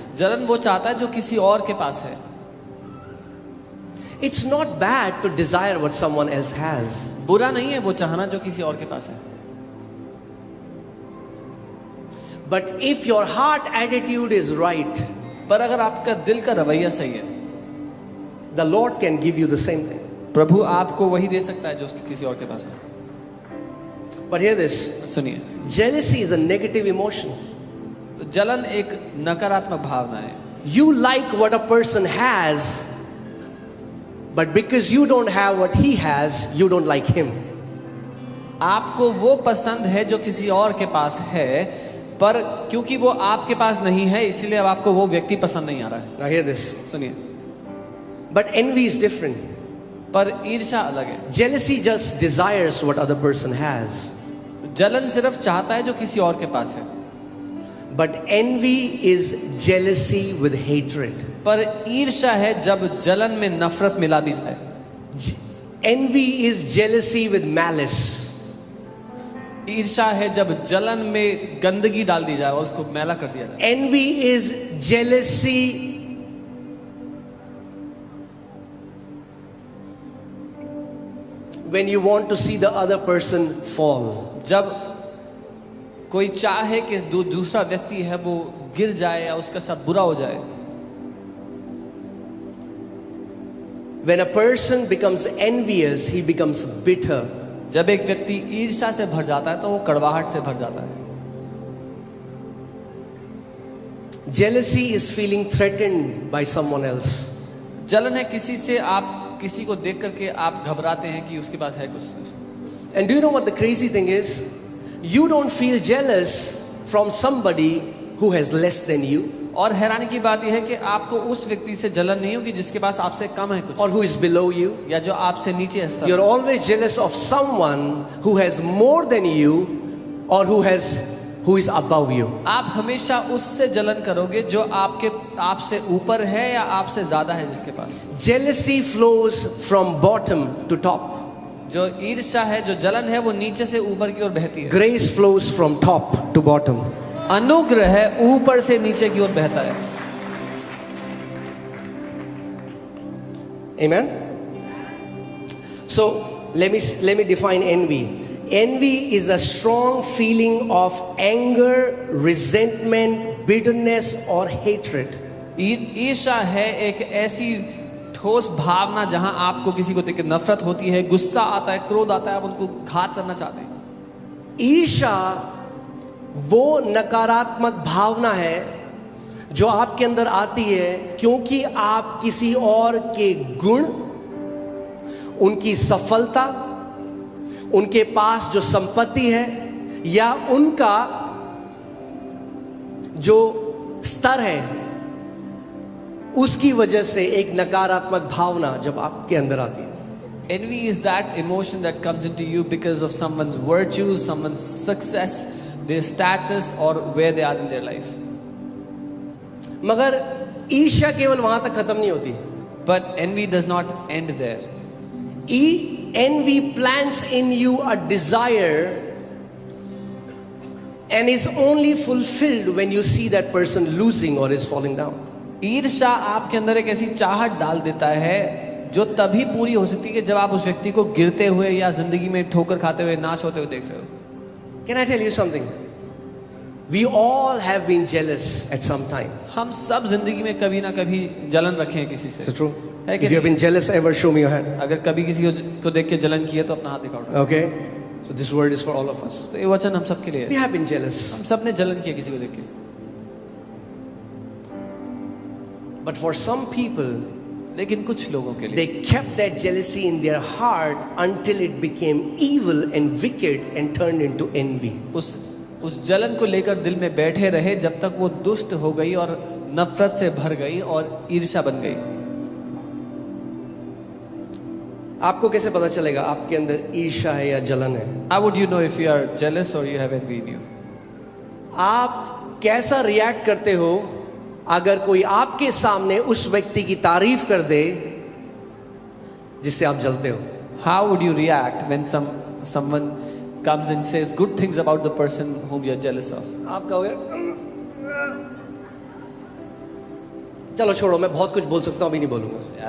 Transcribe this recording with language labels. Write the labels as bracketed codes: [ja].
[hi] जलन वो चाहता है जो किसी और के पास है। [en] It's not bad to desire what someone else has. [hi] बुरा नहीं है वो चाहना जो किसी और के पास है। [en] But if your heart attitude is right, [hi] पर अगर आपका दिल का रवैया सही है, [en] the Lord can give you the same thing. [hi] प्रभु आपको वही दे सकता है जो उसके किसी और के पास है। [en] But hear this. [hi] सुनिए, [en] Jealousy is a negative emotion. [hi] जलन एक नकारात्मक भावना है। [en] You like what a person has, but because you don't have what he has, you don't like him. [hi] आपको वो पसंद है जो किसी और के पास है, पर क्योंकि वो आपके पास नहीं है इसलिए अब आपको वो व्यक्ति पसंद नहीं आ रहा है। [en] Now hear this. [hi] सुनिए, [en] But envy is different. [hi] पर ईर्ष्या अलग है। [en] Jealousy just desires what other person has. [hi] जलन सिर्फ चाहता है जो किसी और के पास है, [en] But envy is jealousy with hatred. [hi] पर ईर्ष्या है जब जलन में नफरत मिला दी जाए। [en] Envy is jealousy with malice. [hi] ईर्ष्या है जब जलन में गंदगी डाल दी जाए और उसको मैला कर दिया जाए। [en] Envy is jealousy when you want to see the other person fall. [hi] जब कोई चाहे कि दूसरा व्यक्ति है वो गिर जाए या उसके साथ बुरा हो जाए। [en] When a person becomes envious, he becomes bitter. [hi] जब एक व्यक्ति ईर्ष्या से भर जाता है तो वो कड़वाहट से भर जाता है। [en] Jealousy is feeling threatened by someone else. [hi] जलन है किसी से, आप किसी को देख करके आप घबराते हैं कि उसके पास है कुछ। [en] And do you know what the crazy thing is? You don't feel jealous from somebody who has less than you. [hi] और हैरानी की बात यह है कि आपको उस व्यक्ति से जलन नहीं होगी जिसके पास आपसे कम है कुछ, [en] Or who is below you. [hi] या जो आपसे नीचे स्तर। [en] You're always jealous of someone who has more than you or who is above you. [hi] आप हमेशा उससे जलन करोगे जो आपसे ऊपर है या आपसे ज्यादा है जिसके पास। [en] Jealousy flows from bottom to top. [hi] जो ईर्ष्या है, जो जलन है, वो नीचे से ऊपर की ओर बहती है। [en] Grace flows from top to bottom. [hi] अनुग्रह है ऊपर से नीचे की ओर बहता है। [en] Amen. So let me define envy. Envy is a strong feeling of anger, resentment, bitterness or hatred. [hi] ईर्ष्या है एक ऐसी ठोस भावना जहां आपको किसी को देख नफरत होती है, गुस्सा आता है, क्रोध आता है, आप उनको घात करना चाहते हैं। ईर्ष्या वो नकारात्मक भावना है जो आपके अंदर आती है क्योंकि आप किसी और के गुण, उनकी सफलता, उनके पास जो संपत्ति है या उनका जो स्तर है उसकी वजह से एक नकारात्मक भावना जब आपके अंदर आती है, [en] Envy is that emotion that comes into you because of someone's virtues, someone's success, their status, or where they are in their life. [hi] मगर ईर्ष्या केवल वहां तक खत्म नहीं होती. [en] But envy does not end there. Envy plants in you a desire and is only fulfilled when you see that person losing or is falling down. [hi] ईर्ष्या आपके अंदर एक ऐसी चाहत डाल देता है जो तभी पूरी हो सकती है कि जब आप उस व्यक्ति को गिरते हुए या जिंदगी में ठोकर खाते हुए, नाश होते हुए देख रहे हो. [en] Can I tell you something? We all have been jealous at some time. [hi] हम सब जिंदगी में कभी ना कभी जलन रखे हैं किसी से. [en] Is it true? [hi] है कि [en] If you have [hi] नहीं? [en] been jealous, ever show me your hand. [hi] अगर कभी किसी को देख के जलन की है तो अपना हाथ दिखाओ. [en] Okay? So this word is for all of us. [hi] तो ये वचन हम सबके लिए [en] We [hi] है. [en] have been jealous. [hi] हम सब ने जलन किया किसी को देख के. [en] But for some people, [hi] लेकिन कुछ लोगों के लिए [en] they kept that jealousy in their heart until it became evil and wicked and turned into envy. [hi] उस जलन को लेकर दिल में बैठे रहे जब तक वो दुष्ट हो गई और नफरत से भर गई और ईर्ष्या बन गई. आपको कैसे पता चलेगा आपके अंदर ईर्ष्या है या जलन है? [en] How would you know if you are jealous or you have envy in you? [hi] आप कैसा रिएक्ट करते हो अगर कोई आपके सामने उस व्यक्ति की तारीफ कर दे जिससे आप जलते हो? [en] How would you react when someone comes and says good things about the person whom you are jealous of? [hi] आप कहोगे चलो छोड़ो, मैं बहुत कुछ बोल सकता हूं, अभी नहीं बोलूंगा.